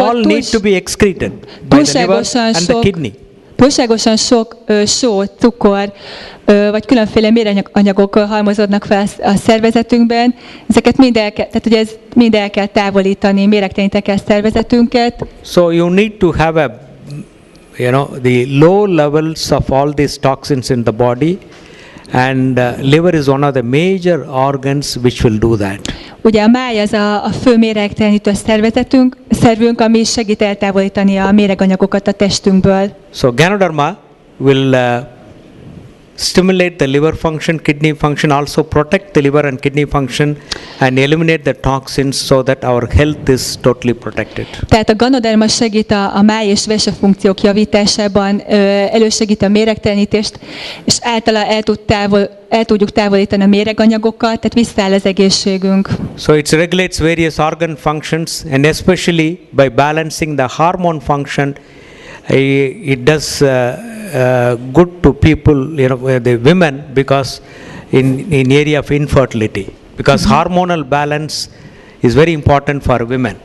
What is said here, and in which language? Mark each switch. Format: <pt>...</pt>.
<en>all need to be excreted by the liver and the kidney.</en> <hu>Túlságosan sok só, cukor, vagy különféle méranyagok halmozódnak fel a szervezetünkben. Ezeket mind el kell távolítani, méregteleníteni kell szervezetünket.</hu> <en>So you need to have the low levels of all these toxins in the body, and liver is one of the major organs which will do that.</en> <hu>Ugye a máj az a fő méregtelenítő szervünk, ami segít eltávolítani a méreganyagokat a testünkből.</hu> <en>So Ganoderma will stimulate the liver function, kidney function, also protect the liver and kidney function and eliminate the toxins so that our health is totally protected.</en> <hu>Tehát a ganoderma segít a máj és vese funkciók javításában, elősegít a méregtelenítést, és általa el tudjuk távolítani a méreganyagokat, tehát visszaáll az egészségünk.</hu> <en>So it regulates various organ functions, and especially by balancing the hormone function, it does good to people, the women, because in area of infertility, because hormonal balance is very important for women.</en>